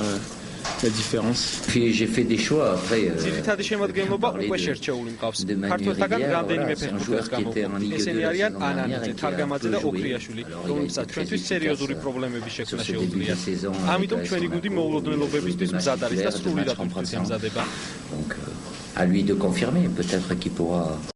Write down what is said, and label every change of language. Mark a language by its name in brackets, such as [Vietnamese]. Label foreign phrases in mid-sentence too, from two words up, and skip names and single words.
[Georgian] ძირითადი შემადგენლობა უკვე შერჩეული მყავს. ქართველთაგან რამდენიმე ფეხბურთელს გამოვყავთ. ესენი არიან ანანიძე, თარგამაძე და ოქრიაშვილი, რომლებსაც ჩვენთვის სერიოზული პრობლემების შექმნა შეუძლიათ. ამიტომ ჩვენი გუნდი მოულოდნელობებისთვის მზად არის და სრულიად უხდით ემზადება. [French] À lui de confirmer, peut-être qu'il pourra